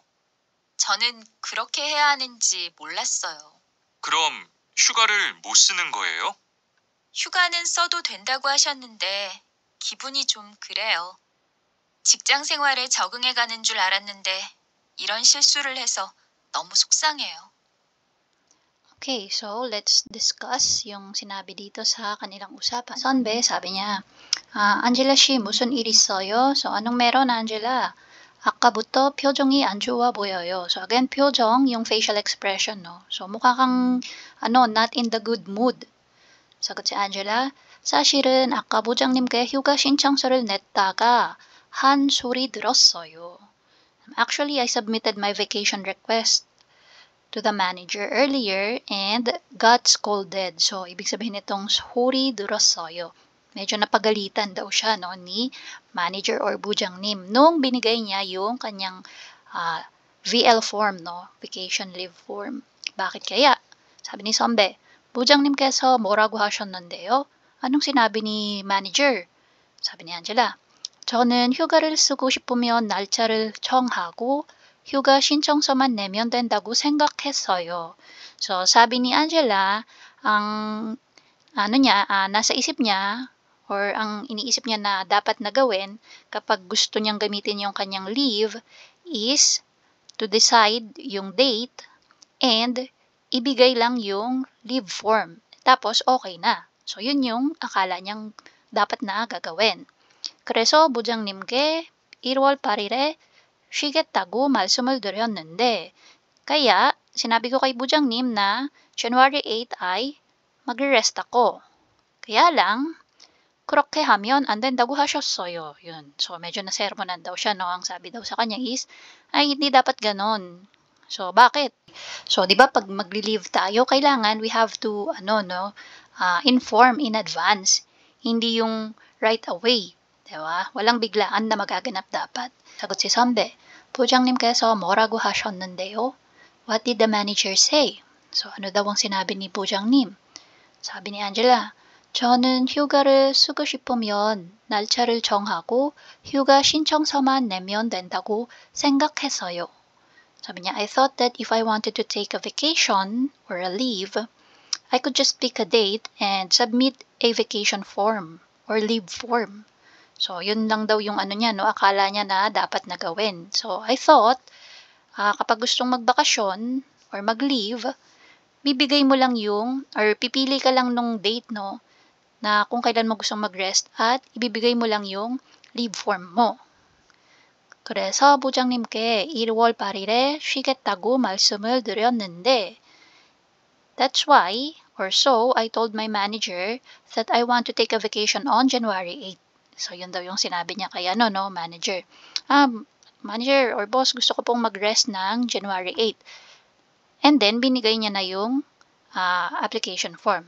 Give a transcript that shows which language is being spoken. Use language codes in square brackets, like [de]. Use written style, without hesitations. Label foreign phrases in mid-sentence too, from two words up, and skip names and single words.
[ko] 저는 그렇게 해야 하는지 몰랐어요. 그럼 휴가를 못 쓰는 거예요? 휴가는 써도 된다고 하셨는데 기분이 좀 그래요. 직장 생활에 적응해 가는 줄 알았는데 이런 실수를 해서 너무 속상해요. [en] Okay, so let's discuss [tl] yung sinabi dito sa kanilang usapan. Sonbe, sabi niya, [ko] Angela 씨, 무슨 일 있어요? [tl] So, anong meron, Angela? [ko] 아까부터 표정이 안 좋아 보여요. [tl] So, again, 표정, yung [en] facial expression, [tl] no? So, mukha kang, [en] not in the good mood. [tl] Sagot si Angela, [ko] 사실은 아까 부장님께 휴가 신청서를 냈다가 한 소리 들었어요. [en] Actually, I submitted my vacation request to the manager earlier and got scolded. So, [tl] ibig sabihin itong 소리 들었어요. Medyo napagalitan daw siya no, ni manager or 부장님 nung binigay niya yung kanyang VL form, no? [en] Vacation leave form. [tl] Bakit kaya? Sabi ni 선배, [ko] 부장님께서 뭐라고 하셨는데요? [tl] Anong sinabi ni manager? sabi ni [ko] 안젤라, 저는 휴가를 쓰고 싶으면 날짜를 정하고 휴가 신청서만 내면 된다고 생각했어요. [tl] So, sabi ni Angela, nasa isip niya or ang iniisip niya na dapat na gawin kapag gusto niyang gamitin yung kanyang leave [en] is to decide [tl] yung date and ibigay lang yung [en] leave form. [tl] Tapos, okay na. So, yun yung akala niyang dapat na gagawin. [ko] 그래서 부장님께 1월 8일에 쉬겠다고 말씀을 드렸는데 [tl] kaya sinabi ko kay bu장님 na January 8 ay magre-rest ako. Kaya lang, [ko] 그렇게 하면 안 된다고 하셨어요. [tl] Yun. So, medyo nasermonan daw siya, no? Ang sabi daw sa kanya is, ay, hindi dapat ganon. So, bakit? So, di ba, pag magli-leave tayo, kailangan [en] we have to, inform in advance. [tl] Hindi yung [en] right away. [tl] Diba? Walang biglaan na magaganap dapat. Sagot si [ko] 선배, 부장님께서 뭐라고 하셨는데요? [en] What did the manager say? So, [tl] ano daw ang sinabi ni 부장님? sabi ni [ko] 안젤라, 저는 휴가를 쓰고 싶으면 날짜를 정하고 휴가 신청서만 내면 된다고 생각했어요. [tl] sabi ni, [en] I thought that if I wanted to take a vacation or a leave, I could just pick a date and submit a vacation form or leave form. So, [tl] yun lang daw yung akala niya na dapat na gawin. [en] So, I thought, [tl] kapag gustong magbakasyon or mag-leave, bibigay mo lang yung, or pipili ka lang nung date, no, na kung kailan mo gustong mag-rest at ibibigay mo lang yung leave form mo. [ko] 그래서 부장님께 1월 8일에 쉬겠다고 말씀을 드렸는데, [en] that's why, or so, I told my manager that I want to take a vacation on January 8. So, [tl] yun daw yung sinabi niya kay manager. [en] Manager or boss, [tl] gusto ko pong mag-rest ng January 8. And then, binigay niya na yung [en] application form.